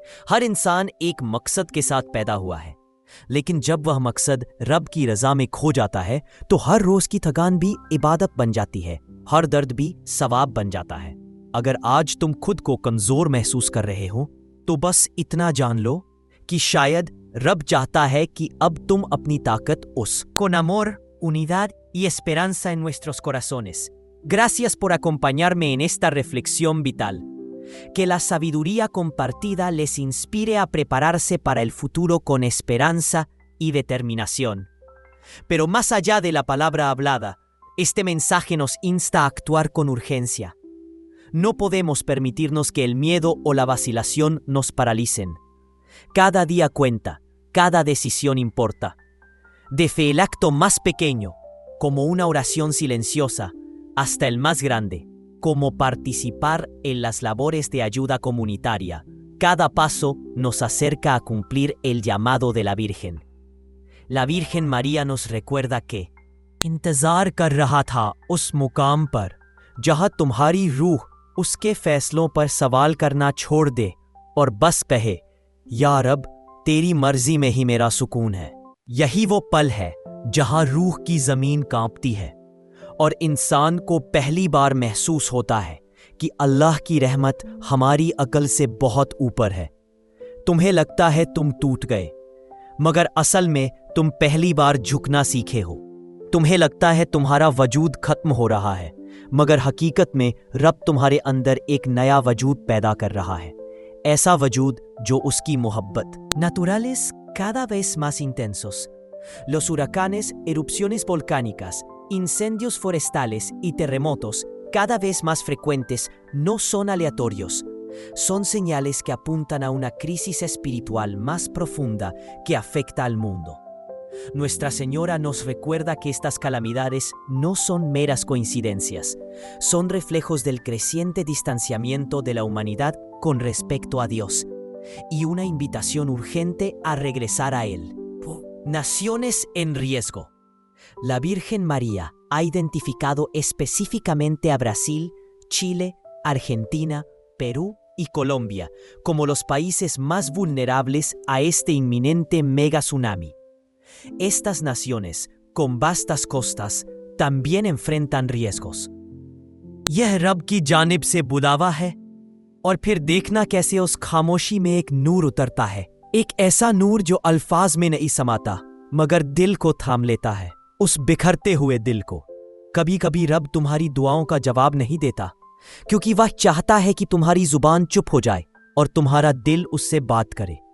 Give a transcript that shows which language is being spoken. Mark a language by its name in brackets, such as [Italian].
[Hindi] हर इंसान एक मकसद के साथ पैदा हुआ है, लेकिन जब वह मकसद रब की रजा में खो जाता है तो हर रोज की थकान भी इबादत बन जाती है, हर दर्द भी सवाब बन जाता है। अगर आज तुम खुद को कमजोर महसूस कर रहे हो तो बस इतना जान लो कि शायद रब चाहता है कि अब तुम अपनी ताकत उस [Spanish] con amor, unidad y esperanza en nuestros corazones. Gracias por acompañarme en esta reflexión vital. Que la sabiduría compartida les inspire a prepararse para el futuro con esperanza y determinación. Pero más allá de la palabra hablada, este mensaje nos insta a actuar con urgencia. No podemos permitirnos que el miedo o la vacilación nos paralicen. Cada día cuenta, cada decisión importa. Desde el acto más pequeño, como una oración silenciosa, hasta el más grande, como participar en las labores de ayuda comunitaria, cada paso nos acerca a cumplir el llamado de la Virgen. La Virgen María nos recuerda que [Hindi] इंतजार कर रहा था उस मुकाम पर जहां तुम्हारी रूह उसके फैसलों पर सवाल करना छोड़ दे और बस कहे, या रब तेरी मर्जी में ही मेरा सुकून है। यही वो पल है जहां रूह की जमीन कांपती है और इंसान को पहली बार महसूस होता है कि अल्लाह की रहमत हमारी अकल से बहुत ऊपर है। तुम्हें लगता है तुम टूट गए, मगर असल में तुम पहली बार झुकना सीखे हो। तुम्हें लगता है तुम्हारा वजूद खत्म हो रहा है, मगर हकीकत में रब तुम्हारे अंदर एक नया वजूद पैदा कर रहा है, ऐसा वजूद जो उसकी मोहब्बत। [Spanish] Naturales cada vez más intensos. Los huracanes, erupciones volcánicas, incendios forestales y terremotos cada vez más frecuentes no son aleatorios. Son señales que apuntan a una crisis espiritual más profunda que afecta al mundo. Nuestra Señora nos recuerda que estas calamidades no son meras coincidencias, son reflejos del creciente distanciamiento de la humanidad con respecto a Dios y una invitación urgente a regresar a Él. Naciones en riesgo. La Virgen María ha identificado específicamente a Brasil, Chile, Argentina, Perú y Colombia como los países más vulnerables a este inminente mega tsunami. Estas naciones, con vastas costas, también enfrentan riesgos. [Hindi] यह रब की जानिब से बुलावा है, और फिर देखना कैसे उस खामोशी में एक नूर उतरता है, एक ऐसा नूर जो अल्फाज में नहीं समाता मगर दिल को थाम लेता है, उस बिखरते हुए दिल को। कभी कभी रब तुम्हारी दुआओं का जवाब नहीं देता, क्योंकि वह चाहता है कि तुम्हारी जुबान चुप हो जाए और तुम्हारा दिल उससे बात करे।